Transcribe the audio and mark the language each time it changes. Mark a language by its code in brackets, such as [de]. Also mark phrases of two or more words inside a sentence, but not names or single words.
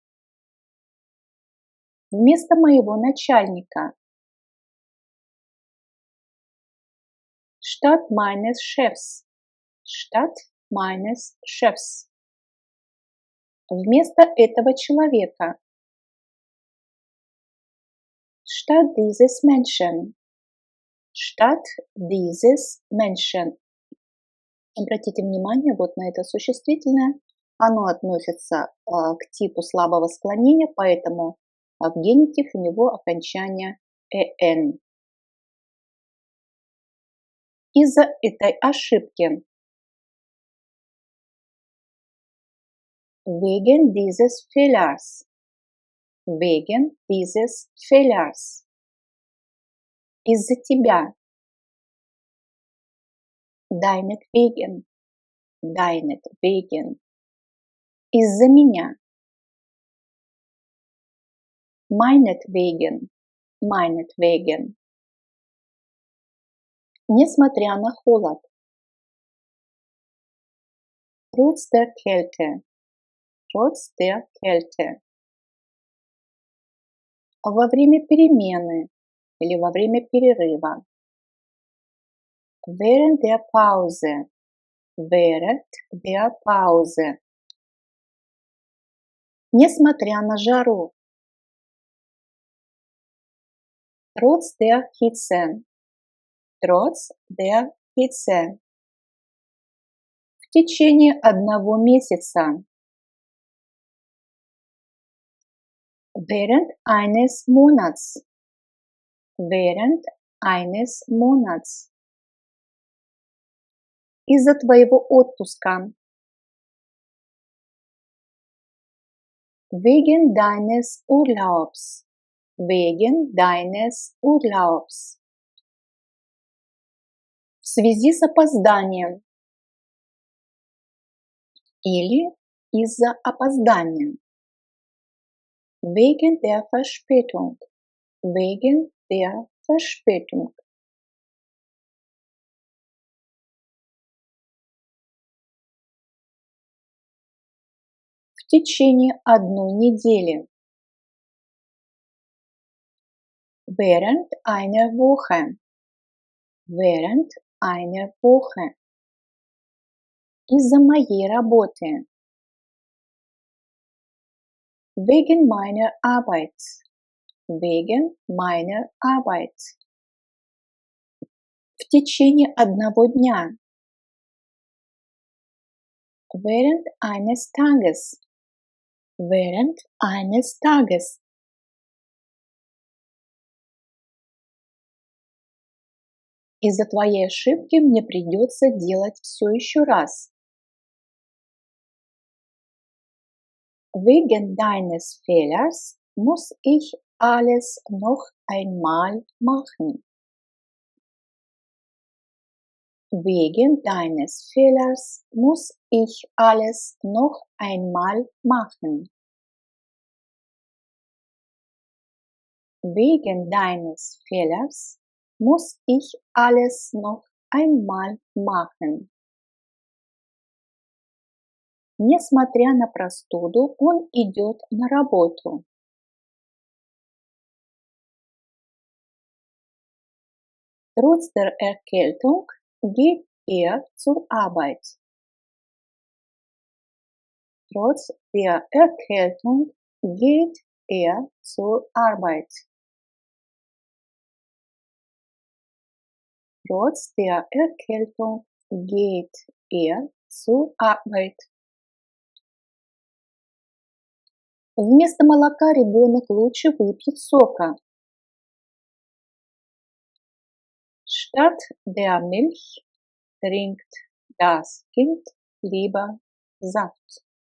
[ru] Вместо моего начальника. [de] Statt meines Chefs. Statt meines Chefs. [ru] Вместо этого человека. [de] Statt dieses Menschen. Statt dieses Menschen. [ru] Обратите внимание вот на это существительное. Оно относится к типу слабого склонения, поэтому в генитив у него окончание «эн». Из-за этой ошибки. [de] Wegen dieses Fehlers. Wegen dieses Fehlers. [ru] Из-за тебя. Deinetwegen. Deinetwegen. Из-за меня. [de] Meinetwegen. Meinetwegen. [ru] Несмотря на холод. [de] Trotz der Kälte. Trotz der Kälte. [ru] Во время перемены или во время перерыва. [de] Während der Pause. Während der Pause. [ru] Несмотря на жару. [de] Trotz der Hitze. Trotz der Hitze. [ru] В течение одного месяца. [de] Während eines Monats. Während eines Monats. [ru] Из-за твоего отпуска. [de] Wegen deines Urlaubs. Wegen deines Urlaubs. [ru] В связи с опозданием. Или из-за опоздания. [de] Wegen der Verspätung. Wegen der Verspätung. [ru] В течение одной недели. [de] Während einer Woche. Während einer Woche. [ru] Из-за моей работы. [de] Wegen meiner Arbeit. Wegen meiner Arbeit. [ru] В течение одного дня. [de] Während eines Tages. Während eines Tages. [ru] Из-за твоей ошибки мне придется делать все еще раз. [de] Wegen deines Fehlers muss ich alles noch einmal machen. Wegen deines Fehlers muss ich alles noch einmal machen. Wegen deines Fehlers muss ich alles noch einmal machen. [ru] Несмотря на простуду, он идет на работу. [de] Trotz der Erkältung geht er zur Arbeit. Trotz der Erkältung geht er zur Arbeit. Trotz der Erkältung geht er zur Arbeit. [ru] Вместо молока ребенок лучше выпьет сока. [de] Statt der Milch trinkt das Kind lieber Saft.